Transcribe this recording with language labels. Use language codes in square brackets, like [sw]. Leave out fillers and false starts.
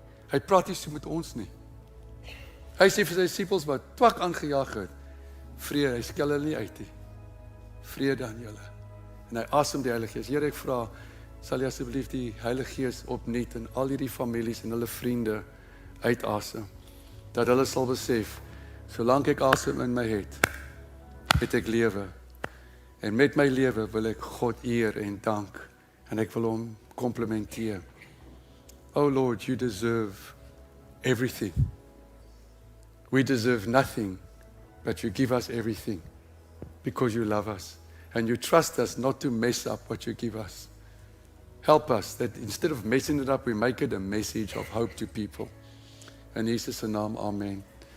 [af] Hy praat nie so met ons nie. Hy sê vir sy disippels wat twak aangejaag het, vrede, hy skel hulle nie uit nie. Vrede aan julle. En hy asem die Heilige Gees. Here, ek vra, sal jy asseblief die Heilige Gees opnuut in al hierdie families en hulle vriende uitasem, dat hulle sal besef, solank ek asem in my het ek lewe. En met my lewe wil ek God eer en dank, en ek wil hom komplimenteer. [en] Oh Lord, you deserve everything. We deserve nothing, but you give us everything, because you love us. And you trust us not to mess up what you give us. Help us that instead of messing it up, we make it a message of hope to people. In Jesus' naam, amen.